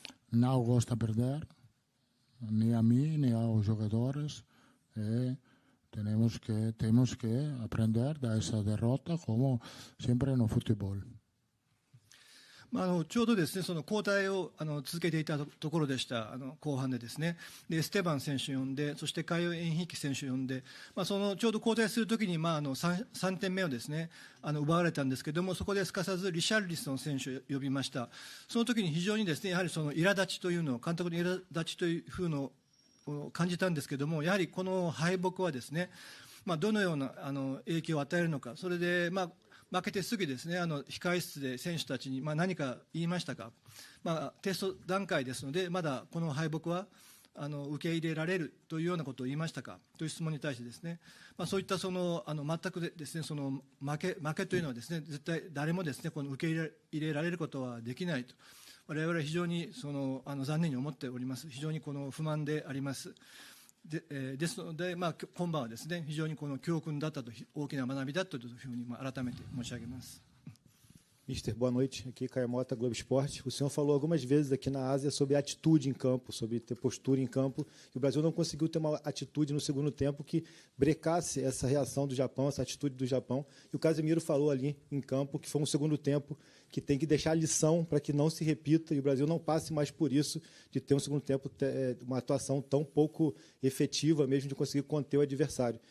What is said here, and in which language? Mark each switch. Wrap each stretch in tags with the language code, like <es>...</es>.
<es>No gusta perder, ni a mí ni a los jugadores. Tenemos que aprender de esa derrota, como siempre en el fútbol.</es> <ja>ちょうどですね、その交代を続けていたところでした、後半でですね、でステバン選手を呼んで、そしてカイオ・エンヒーキ選手を呼んで、そのちょうど交代するときに、3点目をですね、奪われたんですけれども、そこですかさずリシャルリソン選手を呼びました。その時に非常にですね、やはりその苛立ちというのを、監督の苛立ちというふうのを感じたんですけれども、やはりこの敗北はですね、どのような影響を与えるのか、それで負けてすぐですね、控室で選手たちに何か言いましたか、テスト段階ですので、まだこの敗北は受け入れられるというようなことを言いましたかという質問に対してですね、そういった全くですね、その負けというのはですね、絶対誰もですね、この受け入れられることはできないと、我々は非常に残念に思っております。非常に不満であります。ですので、今晩はですね、非常に教訓だったと、大きな学びだったというふうに改めて申し上げます。</ja> <pt>Mister, boa noite. Aqui Caio Mota, Globo Esporte. O senhor falou algumas vezes aqui na Ásia sobre atitude em campo, sobre ter postura em campo. E o Brasil não conseguiu ter uma atitude no segundo tempo que brecasse essa reação do Japão, essa atitude do Japão. E o Casemiro falou ali em campo que foi um segundo tempo que tem que deixar lição para que não se repita e o Brasil não passe mais por isso, de ter um segundo tempo, uma atuação tão pouco efetiva mesmo de conseguir conter o adversário.</pt>